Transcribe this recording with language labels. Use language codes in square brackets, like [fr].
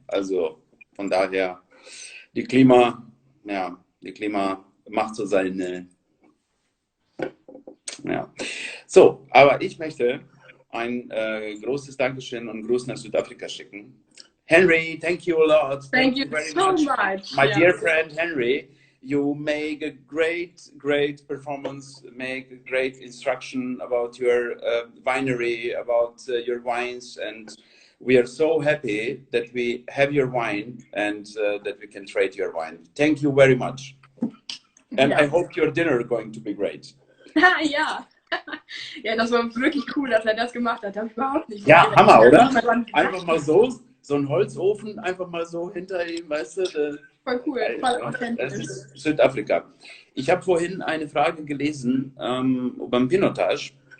[de] Also von daher, die Klima macht so seine. Ja. So, aber ich möchte ein großes Dankeschön und Gruß nach Südafrika schicken. [en] Henry, thank you a lot. Thank you very so much. My dear friend Henry, you make a great performance, make a great instruction about your winery, about your wines, and we are so happy that we have your wine and that we can trade your wine. Thank you very much. And I hope your dinner is going to be great. [de] Ja. Ja, das war wirklich cool, dass er das gemacht hat. Habe ich überhaupt nicht. Ja, Hammer, oder? Einfach mal so ein Holzofen, einfach mal so hinter ihm, weißt du? Voll cool, voll authentisch. Das ist Südafrika. Ich habe vorhin eine Frage gelesen beim Pinotage.